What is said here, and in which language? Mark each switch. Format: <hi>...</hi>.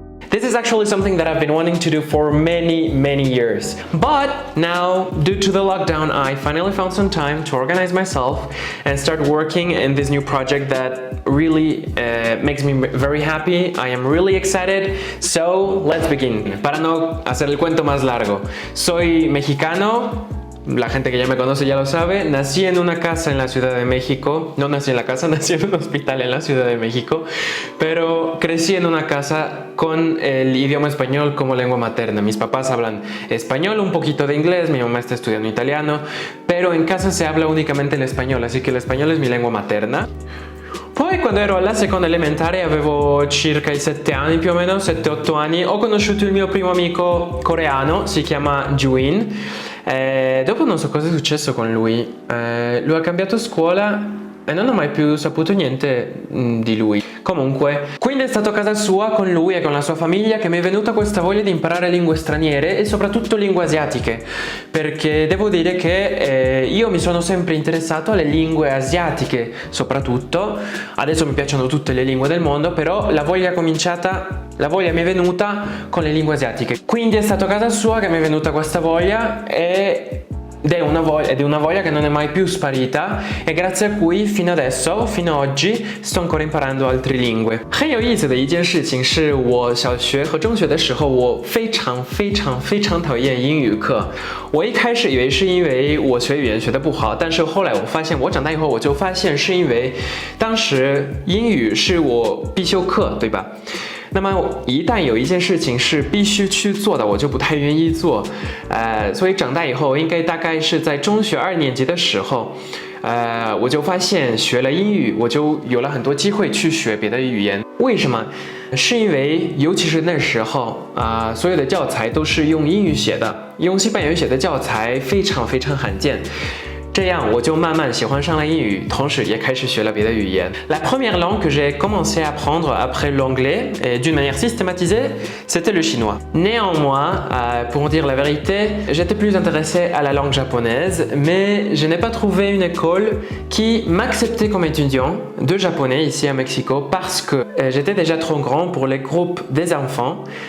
<en>This is actually something that I've been wanting to do for many years. But now, due to the lockdown, I finally found some time to organize myself and start working in this new project that really makes me very happy. I am really excited. So, let's begin.</en> <es>Para no hacer el cuento más largo, soy mexicano. La gente que ya me conoce ya lo sabe. Nací en una casa en la Ciudad de México. No nací en la casa, nací en un hospital en la Ciudad de México. Pero crecí en una casa con el idioma español como lengua materna. Mis papás hablan español, un poquito de inglés, mi mamá está estudiando italiano, pero in casa si habla unicamente el español, así</es> <it>che l'espagnolo è mia lingua materna. Poi quando ero alla seconda elementare avevo circa i 7 anni più o meno, 7-8 anni, ho conosciuto il mio primo amico coreano, si chiama Juin. Dopo non so cosa è successo con lui, lui ha cambiato scuola e non ho mai più saputo niente di lui. Comunque, quindi è stato a casa sua con lui e con la sua famiglia che mi è venuta questa voglia di imparare lingue straniere e soprattutto lingue asiatiche, perché devo dire che io mi sono sempre interessato alle lingue asiatiche soprattutto. Adesso mi piacciono tutte le lingue del mondo, però la voglia mi è venuta con le lingue asiatiche. Quindi è stato a casa sua che mi è venuta questa voglia ed è una voglia che non è mai più sparita e grazie a cui fino ad oggi sto ancora imparando altre lingue.</it> <zh>很有意思的一件事情是我小学和中学的时候，我非常讨厌英语课。我一开始以为是因为我学语言学得不好，但是后来我发现，我长大以后我就发现是因为当时英语是我必修课，对吧？那么一旦有一件事情是必须去做的，我就不太愿意做，所以长大以后，应该大概是在中学2年级的时候，我就发现学了英语，我就有了很多机会去学别的语言。为什么？是因为尤其是那时候所有的教材都是用英语写的，用西班牙语写的教材非常罕见。这样我就慢慢喜欢上了英语，同时也开始学了别的语言。</zh> <fr>La première langue que j'ai commencé à apprendre après l'anglais et d'une manière systématisée, c'était le chinois. Néanmoins, pour dire la vérité, j'étais plus intéressé à la langue japonaise, mais je n'ai pas trouvé une école qui m'acceptait comme étudiant de japonais ici à Mexico parce que j'étais déjà trop grand pour les groupes des enfants.</fr>